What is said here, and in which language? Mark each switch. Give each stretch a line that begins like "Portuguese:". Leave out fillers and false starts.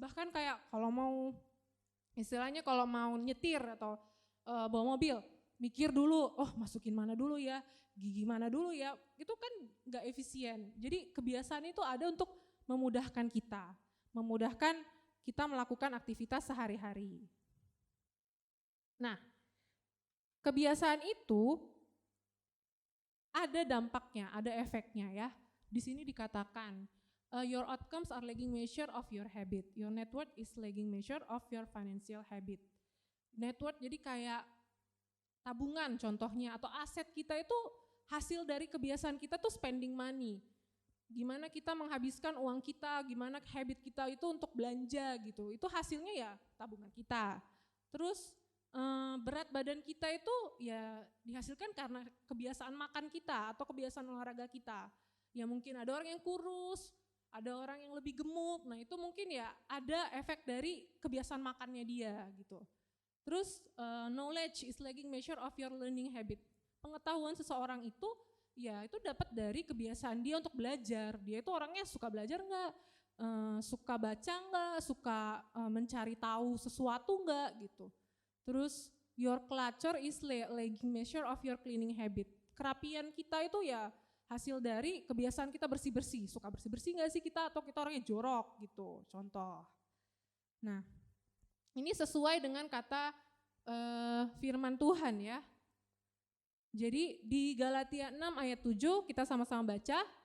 Indonesian: Bahkan kayak kalau mau istilahnya kalau mau nyetir atau bawa mobil, mikir dulu, oh masukin mana dulu ya, gigi mana dulu ya, itu kan gak efisien. Jadi kebiasaan itu ada untuk memudahkan kita melakukan aktivitas sehari-hari. Nah, kebiasaan itu ada dampaknya, ada efeknya ya. Di sini dikatakan,
English: your outcomes are lagging measure of your habit, your net worth is lagging measure of your financial habit.
Indonesian: Net worth jadi kayak tabungan contohnya atau aset kita itu hasil dari kebiasaan kita tuh
English: spending money.
Indonesian: Gimana kita menghabiskan uang kita, gimana habit kita itu untuk belanja gitu. Itu hasilnya ya tabungan kita. Terus berat badan kita itu ya dihasilkan karena kebiasaan makan kita atau kebiasaan olahraga kita. Ya mungkin ada orang yang kurus, ada orang yang lebih gemuk. Nah itu mungkin ya ada efek dari kebiasaan makannya dia gitu.
English: Terus knowledge is lagging measure of your learning habit.
Indonesian: Pengetahuan seseorang itu ya itu dapat dari kebiasaan dia untuk belajar. Dia itu orangnya suka belajar enggak, suka baca enggak, suka mencari tahu sesuatu enggak gitu.
English: Terus your clutter is lagging measure of your cleaning habit.
Indonesian: Kerapian kita itu ya hasil dari kebiasaan kita bersih-bersih. Suka bersih-bersih enggak sih kita atau kita orangnya jorok gitu, contoh. Nah, ini sesuai dengan kata firman Tuhan ya. Jadi di Galatia 6 ayat 7 kita sama-sama baca.